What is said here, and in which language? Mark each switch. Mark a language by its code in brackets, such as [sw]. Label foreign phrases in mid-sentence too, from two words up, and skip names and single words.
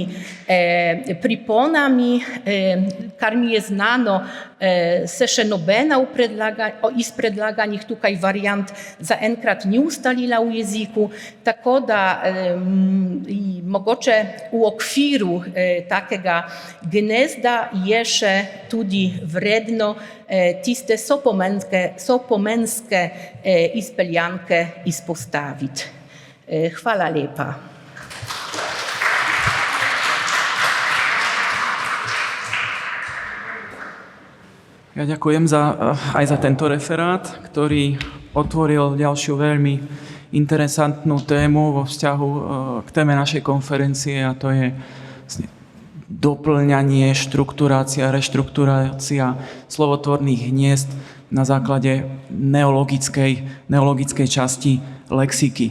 [sl] priponami, kar mi je znano, se še nobena iz predlaganih tukaj variant zaenkrat ni ustalila v jeziku, tako da mogoče v okviru takega gnezda je še tudi vredno tiste sopomenske izpeljanke izpostaviti. Hvala lepa. [sk] Ja ďakujem aj za tento referát, ktorý otvoril ďalšiu veľmi interesantnú tému vo vzťahu k téme našej konferencie, a to je doplňanie, štrukturácia, reštrukturácia slovotvorných hniezd na základe neologickej časti lexiky.